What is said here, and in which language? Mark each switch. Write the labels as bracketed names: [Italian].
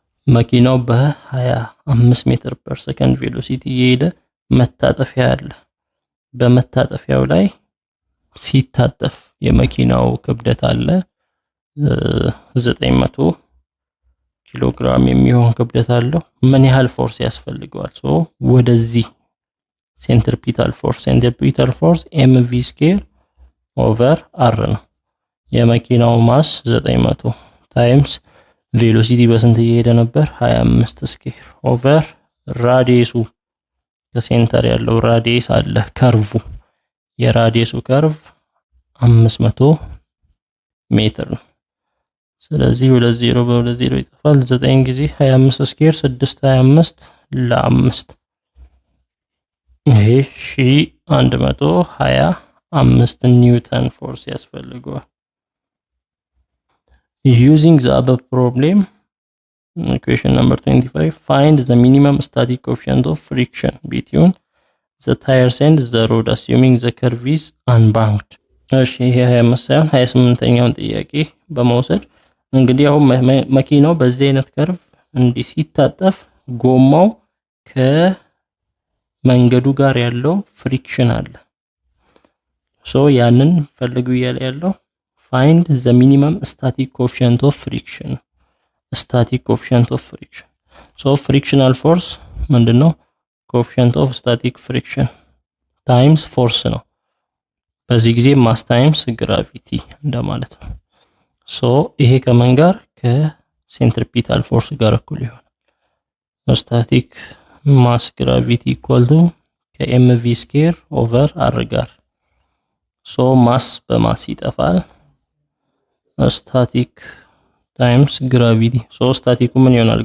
[Amharic] መኪናው በ25 ሜትር ፐር ሰከንድ ቬሎሲቲ እየሄደ መታጠፊያ አለ። በመታጠፊያው ላይ ሲታጠፍ የመኪናው ክብደት አለ 900 ኪሎ ግራም የሚሆን ክብደት አለው። ምን ያህል ፎርስ ያስፈልገዋል? ሶ ወደዚህ ሴንትሪፒታል ፎርስ mv ስኩዌር ኦቨር r ነው። የመኪናው ማስ 900 ታይምስ ቬሎሲቲ በስንት እየሄደ ነበር? 25 ስኩዌር ኦቨር ራዲየሱ ከሴንተር ያለው ራዲየስ አለ ከርቭ የራዲየሱ ከርቭ 500 ሜትር ነው። ስለዚህ 20 በ20 ይጠፋል። 9 ጊዜ 25 ስኩዌር 625 ለ5 ይሄ 1125 ኒውተን ፎርስ ያስፈልገዋል። [English] Using the above problem, equation number 25, find the minimum static coefficient of friction between the tires and the road assuming the curve is unbanked. [Amharic] እሺ ይሄ 28ኛውን ጥያቄ በመውሰድ እንግዲህ አሁን መኪናው በዚህ አይነት ከርቭ እንዲህ ሲታጠፍ ጎማው ከመንገዱ ጋር ያለው ፍሪክሽን አለ። ሶ ያንን ፈልጉ እያለ ያለው [English] find the minimum static coefficient of friction. Static coefficient of friction. So frictional force [Amharic] ምንድነው? [English] coefficient of static friction times force [Amharic] ነው። በዚህ ጊዜ ማስ ታይምስ ግራቪቲ እንደማለት ነው። ሶ ይሄ ከማን ጋር? ከሴንትሪፒታል ፎርስ ጋር እኩል ይሆናል። ስታቲክ ማስ ግራቪቲ ኢኳል ቱ ከኤምቪ ስኩዌር ኦቨር አር ጋር። ሶ ማስ በማስ ይጠፋል። ስታቲክ ታይምስ ግራቪቲ። ሶ ስታቲኩ ምን ይሆናል?